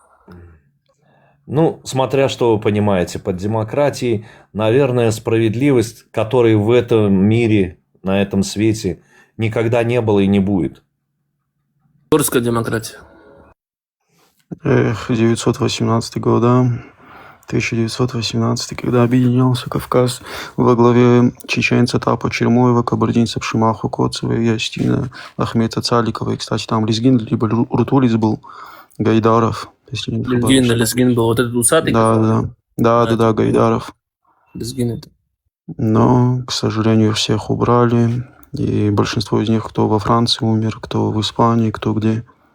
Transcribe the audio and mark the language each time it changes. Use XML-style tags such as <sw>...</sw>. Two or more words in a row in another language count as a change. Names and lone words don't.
<ru>Смотря что вы понимаете под демократией, наверное, справедливость, которой в этом мире, на этом свете никогда не было и не будет. Турская демократия. 918 года. 1918, когда объединялся Кавказ во главе чеченца Тапа Чермоева, кабардинцев Шимаху Коцева, Ястина, Ахмета Цаликова. И, кстати, там Лезгин, либо Рутулиц был, Гайдаров. Лезгин был, вот этот усатый? Да, Гайдаров. Лезгин это. Но, к сожалению, всех убрали. И большинство из них, кто во Франции умер, кто в Испании, кто где.</ru>